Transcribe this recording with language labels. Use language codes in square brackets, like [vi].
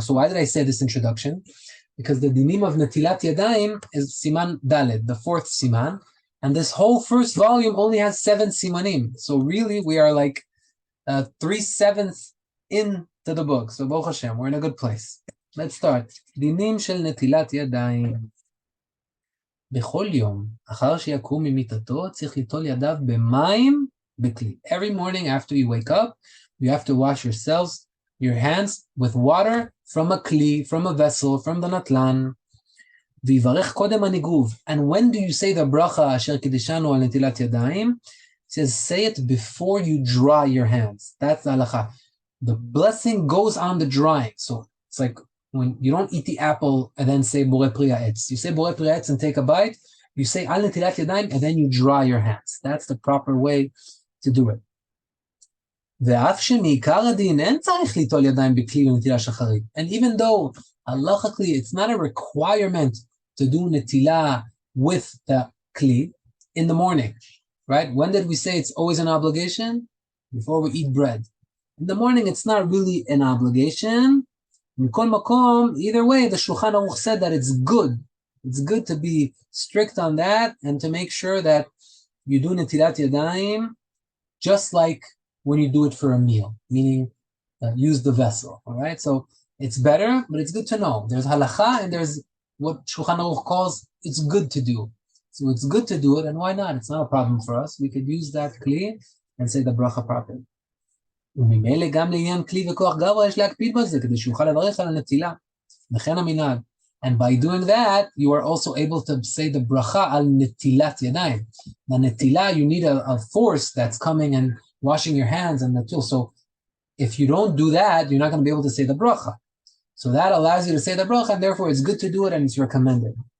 [en] So why did I say this introduction? Because the dinim of Netilat Yadayim is Siman Daled, the fourth Siman. And this whole first volume only has 7 simanim. So really, we are like 3/7 into the book. So Baruch Hashem, we're in a good place. Let's start. Dinim shel Netilat Yadayim. [he] בכל יום, אחר שיקום ממיטתו, צריך ליטול ידיו במים בכלי. [en] Every morning after you wake up, you have to wash your hands with water from a kli, from a vessel, from the natlan. [he] ויברך קודם הניגוב. [en] And when do you say the bracha אשר קידשנו על נטילת ידיים? It says, say it before you dry your hands. That's the halacha. The blessing goes on the drying. So it's like when you don't eat the apple and then say borei pri ha'etz. You say borei pri ha'etz and take a bite. You say al netilat yadayim and then you dry your hands. That's the proper way to do it. [he] ואף שמעיקר הדין אין צריך ליטול ידיים בכלי לנטילה שחרית. [en] And even though halachically it's not a requirement to do netila with the kli in the morning, right? When did we say it's always an obligation? Before we eat bread. In the morning, it's not really an obligation. Mikol makom, either way, the Shulchan Aruch said that it's good. It's good to be strict on that and to make sure that you do netilat yadayim just like when you do it for a meal, meaning use the vessel, all right? So it's better, but it's good to know. There's halacha and there's what Shulchan Aruch calls it's good to do. So it's good to do it, and why not? It's not a problem for us. We could use that kli and say the bracha properly. [he] וממילא גם לעניין כלי וכוח גברא יש להקפיד בזה, כדי שיוכל לברך על הנטילה. וכן המנהג. [en] And by doing that, you are also able to say the bracha al netilat yadayim. The netila, you need a force that's coming and washing your hands and the tool. So if you don't do that, you're not going to be able to say the bracha. So that allows you to say the bracha, and therefore it's good to do it and it's recommended.